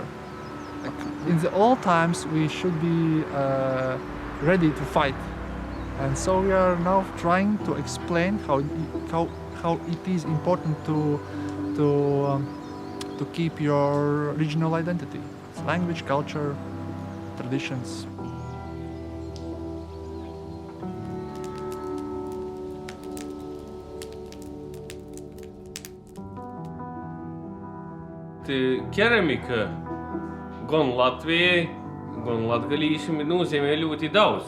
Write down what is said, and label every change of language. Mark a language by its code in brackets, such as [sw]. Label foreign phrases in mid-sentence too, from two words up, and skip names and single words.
[en] Like in the old times we should be ready to fight, and so we are now trying to explain how it is important to keep your regional identity, language, culture, traditions. [lv] Keramika gan Latvijai, gan latgalīšiem nozīmē ļoti daudz.